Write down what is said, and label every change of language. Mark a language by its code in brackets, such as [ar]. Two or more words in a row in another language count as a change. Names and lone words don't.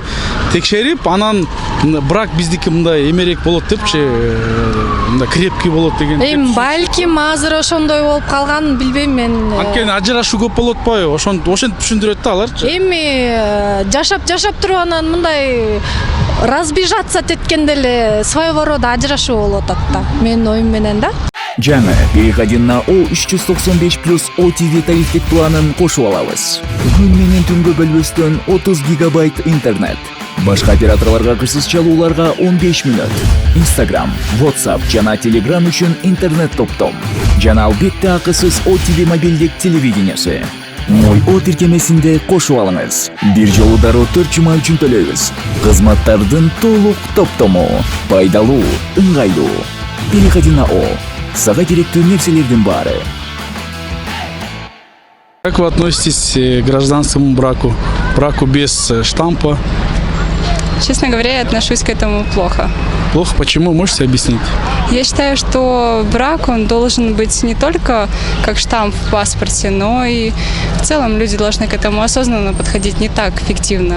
[ky] Текшерип, анан брак биздики мындай эмерээк болот депчи, мындай крепкий болот деген. Эми балким азыр ошондой болуп калган, билбейм мен. Анткени ажырашуу көп болот атпайбы? Ошентип түшүндүрөт да аларчы. Эми жашап туруп анан мындай разбежаться теткенде эле [ru] своего рода [ky] ажырашуу болуп атат да. Менин оюм менен да. Жаңы переходи на O395+ OTV тарифтик планын кошуп алабыз. Күн менен түнгө бөлбөстөн 30 гигабайт интернет. Башка операторлорго кырсыз чалууларга 15 мүнөт. Instagram, WhatsApp жана Telegram үчүн интернет топтом. Жана албетте акысыз OTV мобилдик телевидениясы. Мой О тиркемесинде кошуп алыңыз. Бир жолу дароо 4 жума үчүн төлөйбүз. Кызматтардын толук топтому. Пайдалуу, ыңгайлуу. [ru] Переходи на О. [ky] сага керектүү нерселердин баары. [ru] Как вы относитесь к гражданскому браку? Браку без штампа? Честно говоря, я отношусь к этому плохо. Плохо? Почему? Можете объяснить? Я считаю, что брак, он должен быть не только как штамп в паспорте, но и в целом люди должны к этому осознанно подходить, не так фиктивно.